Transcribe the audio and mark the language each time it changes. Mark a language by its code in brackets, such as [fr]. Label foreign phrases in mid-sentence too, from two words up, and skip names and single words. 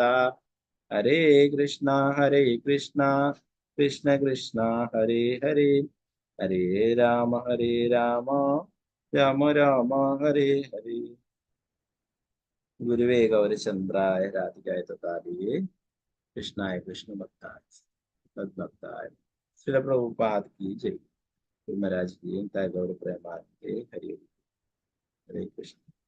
[sa] ഹരേ കൃഷ്ണ കൃഷ്ണ കൃഷ്ണ ഹരേ ഹരേ, ഹരേ രാമ രാമ രാമ ഹരേ ഹരേ. ഗുരുവേ ഗൗരചന്ദ്രായ രാധികായ തഥാലിയേ കൃഷ്ണായ കൃഷ്ണഭക്തായ തദ്ഭക്തായ. [hi] ശ്രീല പ്രഭുപാദ് की जय. महाराज की गौर प्रेमानंदे. हरे हरे कृष्ण.